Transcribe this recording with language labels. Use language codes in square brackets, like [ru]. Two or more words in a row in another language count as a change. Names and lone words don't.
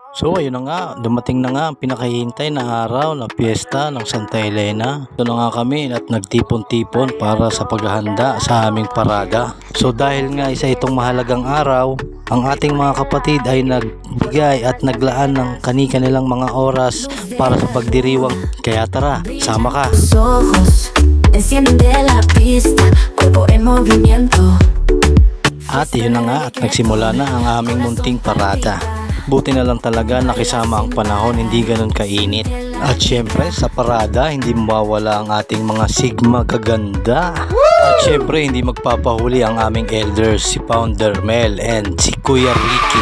[tl] So ayun na nga, dumating na nga ang pinakahihintay na araw ng piyesta ng Santa Elena. Ito na nga kami at nagtipon-tipon para sa paghahanda sa aming parada. So dahil nga isa itong mahalagang araw, ang ating mga kapatid ay nagbigay at naglaan ng kani-kanilang mga oras para sa pagdiriwang. Kaya tara, sama ka! [es] Ojos enciende la pista, cuerpo en movimiento. [tl] At yun na nga at nagsimula na ang aming munting parada. Buti na lang talaga nakisama ang panahon, hindi ganun kainit. At syempre sa parada hindi mawawala ang ating mga Sigma kaganda. At syempre hindi magpapahuli ang aming elders, si Founder Mel and si Kuya Ricky.